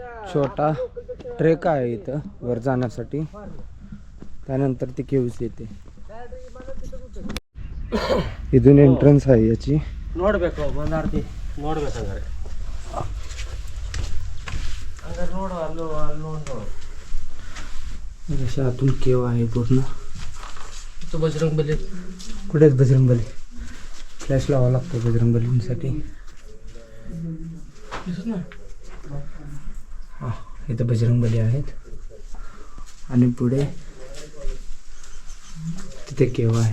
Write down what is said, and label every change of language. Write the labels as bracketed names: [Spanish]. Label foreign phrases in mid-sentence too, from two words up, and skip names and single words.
[Marathi] छोटा ट्रेक आहे इथं वर जाण्यासाठी. त्यानंतर ती केव्स येते. इथून एंट्रन्स आहे याची. [Kannada] ನೋಡಬೇಕು ಬಂದಾರ್ತಿ ನೋಡ್ಬೇಕಂದ್ರೆ ಹಂಗಾರೆ ನೋಡು ಅಲ್ಲಿ ನೋಡು. [Marathi] जशा आतून केव आहे पूर्ण. तो बजरंगबली कुठे आहेत बजरंगबली? फ्लॅश लावावा लागतो बजरंगबलींसाठी. हां इथं बजरंगबली आहेत. आणि पुढे तिथे केव आहे.